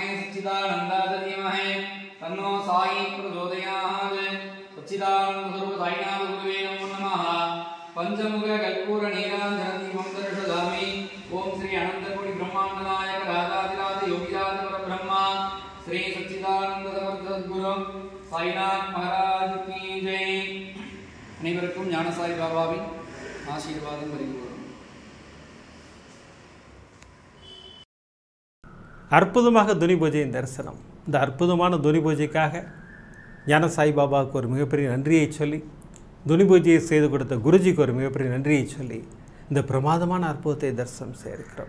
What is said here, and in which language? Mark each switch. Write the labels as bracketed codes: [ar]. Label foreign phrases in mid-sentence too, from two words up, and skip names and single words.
[sa] सच्चिदानन्दाय धीमहि तन्नो साई प्रचोदयात् सच्चिदानन्द स्वरूप साईनाथ गुरुवे नमो नमः पंचमुख कर्पूर नीरांजन दीपं दर्शयामि ओम श्री अनंत कोटि ब्रह्मांड नायक राजाधिराज योगिराज परब्रह्म श्री सच्चिदानंद समर्थ सद्गुरु साईनाथ महाराज [hi] की जय [ta] அனைவருக்கும் ஞான சாய் பாபாவின் ஆசீர்வாதம் வருகிறது அற்புதமாக துனி பூஜையின் தரிசனம். இந்த அற்புதமான துனி பூஜைக்காக ஞான சாய் பாபாவுக்கு ஒரு மிகப்பெரிய நன்றியை சொல்லி, துனி பூஜையை செய்து கொடுத்த குருஜிக்கு ஒரு மிகப்பெரிய நன்றியை சொல்லி இந்த பிரமாதமான அற்புதத்தை தரிசனம் செய்திருக்கிறோம்.